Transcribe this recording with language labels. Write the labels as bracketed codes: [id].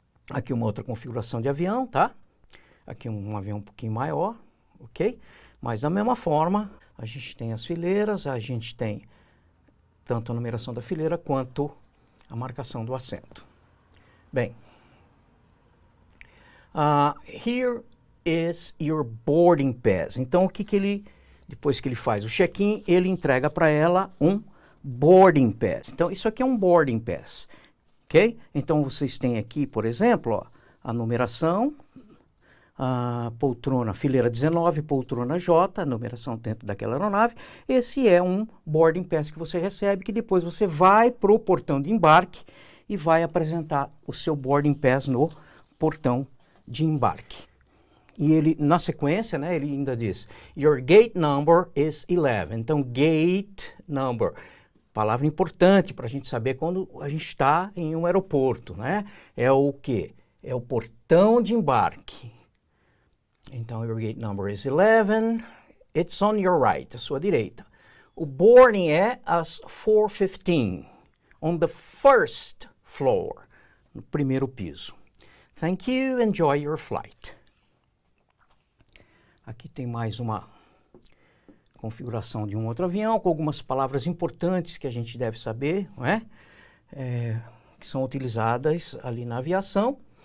[pt] Aqui uma outra configuração de avião, tá? Aqui um avião um pouquinho maior, ok? Mas da mesma forma, a gente tem as fileiras, a gente tem tanto a numeração da fileira quanto a marcação do assento. [en] Bem, here is your boarding pass. [pt] Então, o que ele, depois que ele faz o check-in, ele entrega para ela um boarding pass. Então, isso aqui é um boarding pass, ok? Então, vocês têm aqui, por exemplo, ó, a numeração, a poltrona, fileira 19, poltrona J, a numeração dentro daquela aeronave. Esse é um boarding pass que você recebe, que depois você vai para o portão de embarque e vai apresentar o seu boarding pass no portão de embarque. E ele, na sequência, né, ele ainda diz, [en] your gate number is 11. [pt] Então, gate number, palavra importante para a gente saber quando a gente está em um aeroporto, né? É o quê? É o portão de embarque. Então, [en] your gate number is 11. It's on your right, [pt] à sua direita. O boarding é às 4:15, [en] on the first floor, [pt] no primeiro piso. [en] Thank you, enjoy your flight. [pt] Aqui tem mais uma configuração de um outro avião, com algumas palavras importantes que a gente deve saber, não é? Que são utilizadas ali na aviação.